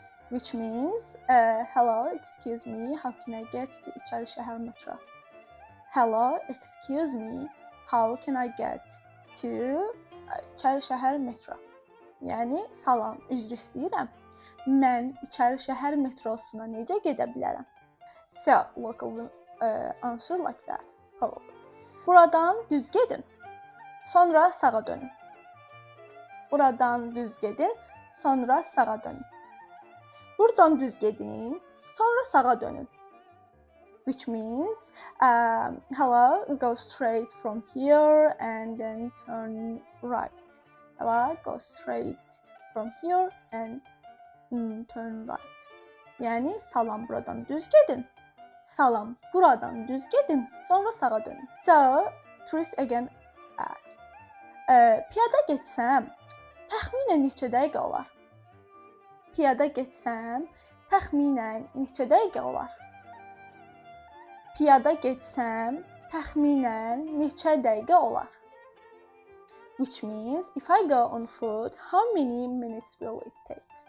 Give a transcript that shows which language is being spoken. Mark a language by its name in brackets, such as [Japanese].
[English] Which means, hello, excuse me, how can I get to İçəri şəhər metro? Hello, excuse me, how can I get to İçəri şəhər metro? [Azerbaijani] Yəni, salam, üzr istəyirəm. Mən İçəri şəhər metrosuna necə gedə bilərəm? [English] So, local will answer like that, probably. [Azerbaijani] Buradan düz gedin, sonra sağa dönün. Buradan düz gedin, sonra sağa dönün. Buradan düz gedin, sonra sağa dönün. [English] Which means, hello, go straight from here and then turn right. Hello, go straight from here and turn right. [Azerbaijani] Yani salam, buradan düz gedin. Salam, buradan düz gedin, sonra sağa dönün. [English] So, tourist again asks, [Azerbaijani] piyada getsəm, təxminən neçə dəqiqə olar? Piyada getsəm, təxminən neçə dəqiqə olar? Piyada getsəm, təxminən neçə dəqiqə olar? [English] Which means, if I go on foot, how many minutes will it take?